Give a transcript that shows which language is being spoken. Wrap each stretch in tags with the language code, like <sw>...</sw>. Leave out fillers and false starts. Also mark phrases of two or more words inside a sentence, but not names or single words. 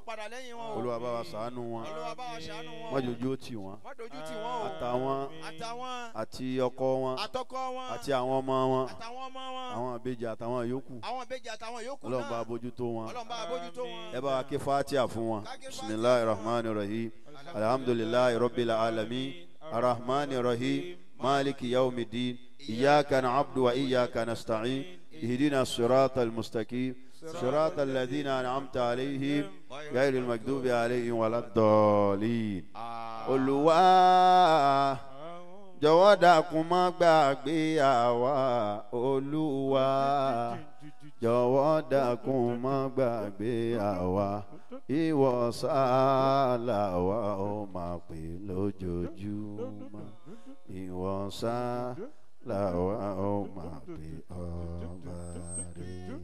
<yo>Má padà lẹ́yìn wọn o. Olúwa bá wa ṣàánú wọn. Olúwa bá wa ṣàánú wọn. Má dojú tì wọ́n. Má dojú tì wọ́n o. Àtàwọn àti ọkọ wọn. Àtọkọ wọn. Àti àwọn ọmọ wọn. Àtàwọn ọmọ wọn. Àwọn ìbejì àtàwọn yòókù. Àwọn ìbejì àtàwọn yòókù náà. Ọlọ́run bá bójútó wọn. Ọlọ́run bá bójútó wọn. Ẹ bá wa ké Fatiha fún wọn.</yo> <ar>بسم الله الرحمن الرحيم الحمد لله رب العالمين. الرحمن الرحيم مالك يوم الدين. إياك نعبد وإياك نستعين اهدنا الصراط المستقيم صراط الذين أنعمت عليهم غير المغضوب عليهم ولا الضالين</ar> <yo>Olúwa jọ̀wọ́ dákun má gbàgbé àwa Olúwa jọ̀wọ́ dákun má gbàgbé àwa ìwọ sálà wa ó máa pè lójoojúmọ́ ìwọ sálà làwa ó máa pè ọba rẹ̀.</yo>